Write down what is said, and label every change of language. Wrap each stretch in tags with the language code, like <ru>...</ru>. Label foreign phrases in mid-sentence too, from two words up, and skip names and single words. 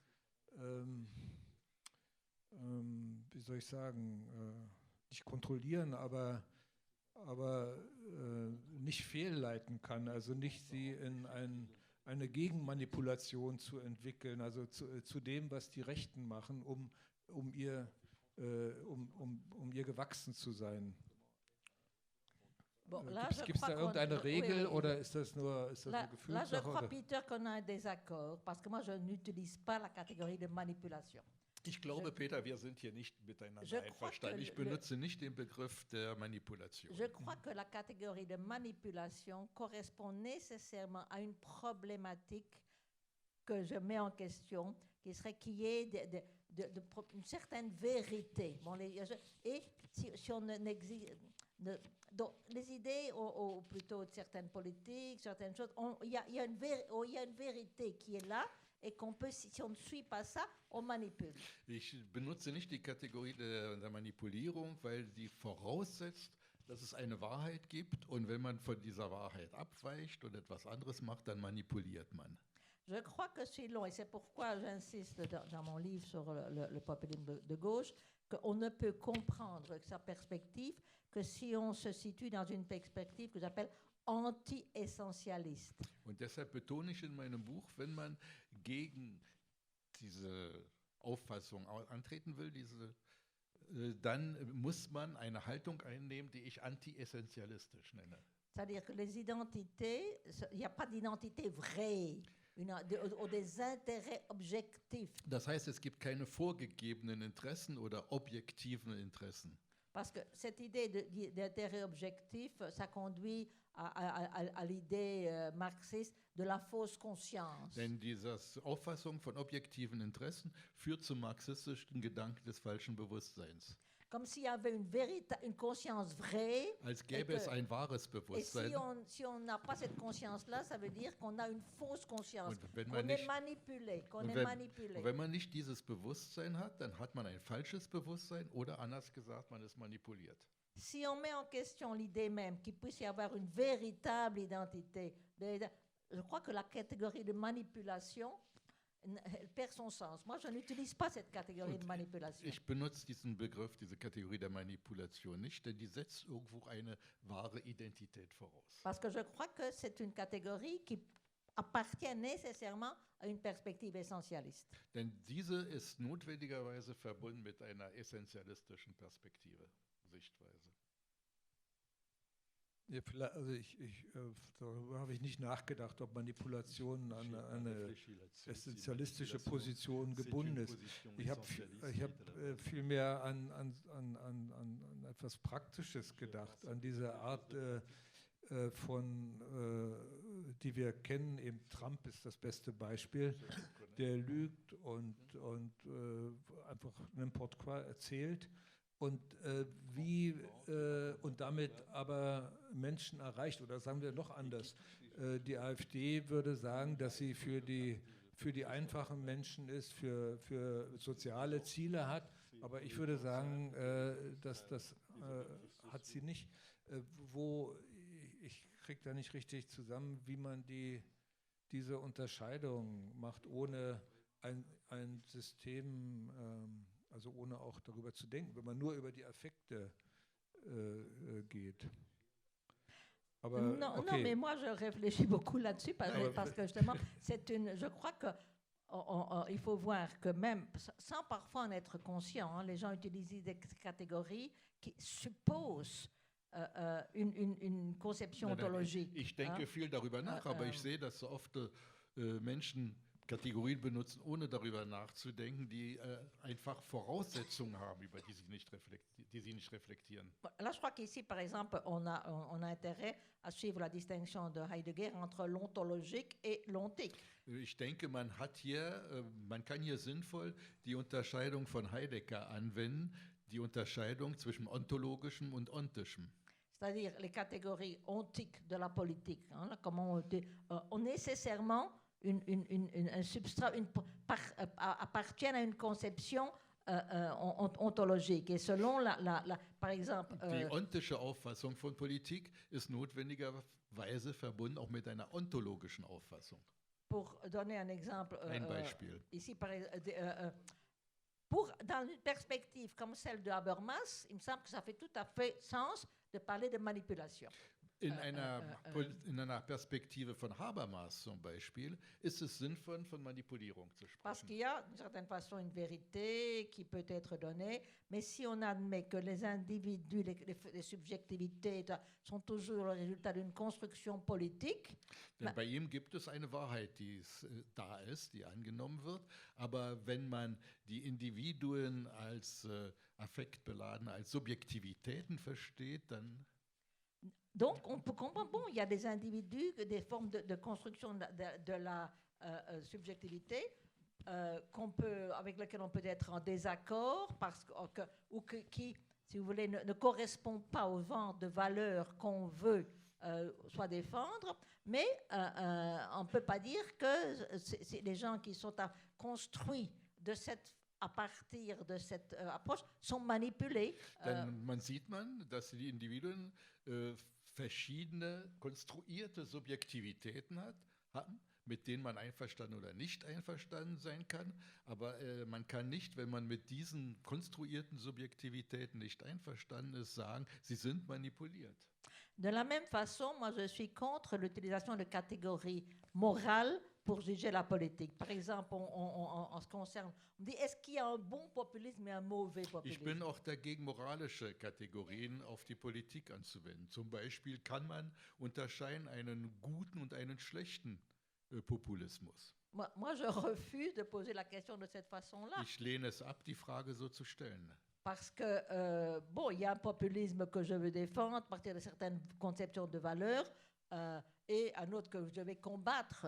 <de>wie soll ich sagen, nicht kontrollieren, aber nicht fehlleiten kann, also nicht sie in eine Gegenmanipulation zu entwickeln, also zu dem, was die Rechten machen, um ihr gewachsen zu sein.</de> <fr>Bon,</fr> <de>Gibt es da irgendeine Regel oder ist das nur</de> <fr>Là,</fr> <de>eine</de> <fr>je</fr> <de>Gefühlssache?</de> <fr>crois,</fr> <de>Oder?</de> <fr>Peter, qu'on a un désaccord, parce que moi, je n'utilise pas la catégorie de manipulation.</fr> <de>Ich glaube, Peter, wir sind hier nicht miteinander</de> <fr>Je crois</fr> <de>einverstanden.</de> <fr>que</fr> <de>Ich benutze nicht den Begriff der Manipulation.</de> <fr>Je crois que la catégorie de manipulation correspond nécessairement à une problématique que je mets en question, qui serait qu'il y ait une certaine vérité. Bon, et si on donc, les idées, ou plutôt certaines politiques, certaines choses, il y a une vérité qui est là et qu'on peut, si on ne suit pas ça, on manipule.</fr> <de>Ich benutze nicht die Kategorie der Manipulierung, weil die voraussetzt, dass es eine Wahrheit gibt und wenn man von dieser Wahrheit abweicht und etwas anderes macht, dann manipuliert man.</de> <fr>Je crois que c'est long, et c'est pourquoi j'insiste dans mon livre sur le populisme de gauche, qu'on ne peut comprendre sa perspective que si on se situe dans une perspective que j'appelle anti-essentialiste.</fr> <de>Und deshalb betone ich in meinem Buch, wenn man gegen diese Auffassung antreten will, dann muss man eine Haltung einnehmen, die ich anti-essentialistisch nenne.</de> <fr>C'est-à-dire que les identités, il n'y a pas d'identité vraie. Oder des intérêts objectifs.</fr> <de>Das heißt, es gibt keine vorgegebenen Interessen oder objektiven Interessen.</de> <fr>Parce que cette idée d'intérêt objectif, ça conduit à l'idée marxiste de la fausse conscience.</fr> <de>Denn diese Auffassung von objektiven Interessen führt zum marxistischen Gedanken des falschen Bewusstseins.</de> <fr>Comme s'il y avait une conscience vraie.</fr> <de>Als gäbe es ein wahres Bewusstsein.</de> <fr>Et si on n'a pas cette conscience-là, ça veut dire qu'on a une fausse conscience, qu'on est manipulé,</fr> <de>Und wenn man nicht dieses Bewusstsein hat, dann hat man ein falsches Bewusstsein oder anders gesagt, man ist manipuliert.</de> <fr>Si on met en question l'idée même qu'il puisse y avoir une véritable identité, je crois que la catégorie de manipulation elle perd son sens. Moi, je n'utilise pas cette catégorie de manipulation.</fr> <de>Ich benutze diesen Begriff, diese Kategorie der Manipulation nicht, denn die setzt irgendwo eine wahre Identität voraus.</de> <fr>Parce que je crois que c'est une catégorie qui appartient nécessairement à une perspective essentialiste.</fr> <de>Denn diese ist notwendigerweise verbunden mit einer essentialistischen Perspektive, Sichtweise. Ja, also darüber habe ich nicht nachgedacht, ob Manipulation an eine essentialistische Position gebunden ist. Ich habe vielmehr an etwas Praktisches gedacht, an diese Art die wir kennen. Eben Trump ist das beste Beispiel, der lügt und einfach</de> <fr>n'importe quoi</fr> <de>erzählt. Und und damit aber Menschen erreicht, oder sagen wir noch anders, die AfD würde sagen, dass sie für die einfachen Menschen ist, für soziale Ziele hat, aber ich würde sagen, dass das hat sie nicht. Ich kriege da nicht richtig zusammen, wie man diese Unterscheidung macht, ohne ein System also ohne auch darüber zu denken, wenn man nur über die Affekte geht. Aber,</de> <fr>non, okay. non, mais moi je réfléchis beaucoup là-dessus parce que justement, je crois que il faut voir que même, sans parfois en être conscient, hein, les gens utilisent des catégories qui supposent une conception ontologique.</fr> <de>Ich denke viel darüber nach, aber ich sehe, dass so oft Menschen Kategorien benutzen, ohne darüber nachzudenken, die einfach Voraussetzungen haben, über die sie nicht reflektieren.</de> <fr>Là, je crois qu'ici, par exemple, on a intérêt à suivre la distinction de Heidegger entre l'ontologique et l'ontique.</fr> <de>Ich denke, man kann hier sinnvoll die Unterscheidung von Heidegger anwenden, die Unterscheidung zwischen ontologischem und ontischem.</de> <fr>C'est-à-dire les catégories ontiques de la politique, hein, là, comment on nécessairement un substrat appartiennent à une conception ontologique. Et selon par exemple...</fr> <de>Die ontische Auffassung von Politik ist notwendigerweise verbunden auch mit einer ontologischen Auffassung.</de> <fr>Pour donner un exemple...</fr> <de>ein Beispiel.</de> <fr>Ici, dans une perspective comme celle de Habermas, il me semble que ça fait tout à fait sens de parler de manipulation.</fr> <de>In einer Perspektive von Habermas zum Beispiel ist es sinnvoll, von Manipulierung zu sprechen.</de> <fr>Parce qu'il y a d'une certaine façon une vérité qui peut être donnée, mais si on admet que les individus, les subjectivités sont toujours le résultat d'une construction politique.</fr> <de>Denn bei ihm gibt es eine Wahrheit, die da ist, die angenommen wird, aber wenn man die Individuen als affektbeladen, als Subjektivitäten versteht, dann...</de> <fr>Donc, on peut comprendre, bon, il y a des individus, des formes de construction de la subjectivité avec lesquelles on peut être en désaccord qui, si vous voulez, ne correspondent pas au genre de valeurs qu'on veut soit défendre, mais on ne peut pas dire que c'est les gens qui sont construits à partir de cette approche sont manipulés.</fr> <de>Man sieht dass die Individuen verschiedene konstruierte Subjektivitäten haben, mit denen man einverstanden oder nicht einverstanden sein kann. Aber man kann nicht, wenn man mit diesen konstruierten Subjektivitäten nicht einverstanden ist, sagen, sie sind manipuliert.</de> <fr>De la même façon, moi je suis contre l'utilisation de catégories morales pour juger la politique. Par exemple, en ce qui concerne, on dit, est-ce qu'il y a un bon populisme et un mauvais populisme?</fr> <de>Ich bin auch dagegen, moralische Kategorien auf die Politik anzuwenden. Zum Beispiel kann man unterscheiden einen guten und einen schlechten Populismus.</de> <fr>Moi, je refuse de poser la question de cette façon-là.</fr> <de>Ich lehne es ab, die Frage so zu stellen.</de> <fr>Parce que, bon, il y a un populisme que je veux défendre à partir de certaines conceptions de valeurs et un autre que je vais combattre.</fr>